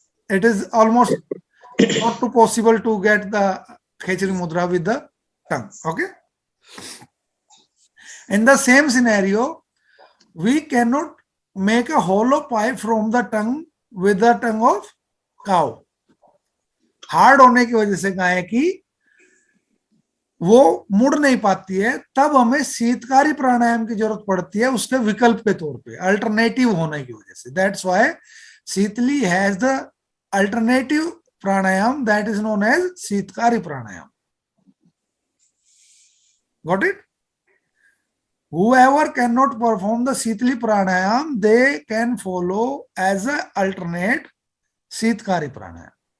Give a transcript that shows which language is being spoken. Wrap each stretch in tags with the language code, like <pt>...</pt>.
<en>It is almost not too possible to get the Khechri Mudra with the tongue. Okay. In the same scenario, we cannot make a hollow pipe from the tongue with the tongue of cow.</en> <hi>Hard होने की वजह से गाय की वो मुड़ नहीं पाती है, तब हमें शीतकारी प्राणायाम की जरूरत पड़ती है उसके विकल्प के तौर पे, अल्टरनेटिव होने की वजह से.</hi> <en>That's why Sheetali has the alternative pranayama that is known as Sheetkari pranayama. Got it? Whoever cannot perform the Shitli pranayam, they can follow as a alternate Shitkari pranayam.</en>